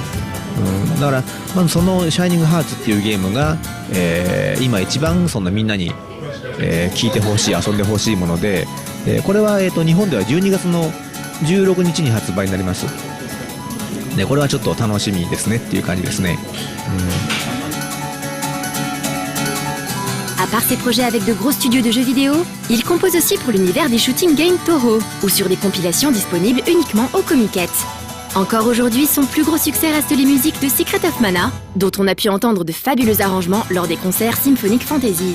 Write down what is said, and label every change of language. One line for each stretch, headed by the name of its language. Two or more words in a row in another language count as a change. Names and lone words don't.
Japanese: だからまずそのシャイニングハーツっていうゲームが、今一番みんなに、聴いてほしい、遊んでほしいもので、これは、日本では12月の16日に発売になります。でこれはちょっと楽しみですねっていう感じですね。
French: À part ses projets avec de gros studios de jeux vidéo, il compose aussi pour l'univers des
English: shooting games
French: Toho ou sur des compilations disponibles uniquement au Comiket. Encore aujourd'hui, son plus gros succès reste les musiques de Secret of Mana, dont on a pu entendre de fabuleux arrangements lors des concerts Symphonic Fantasies.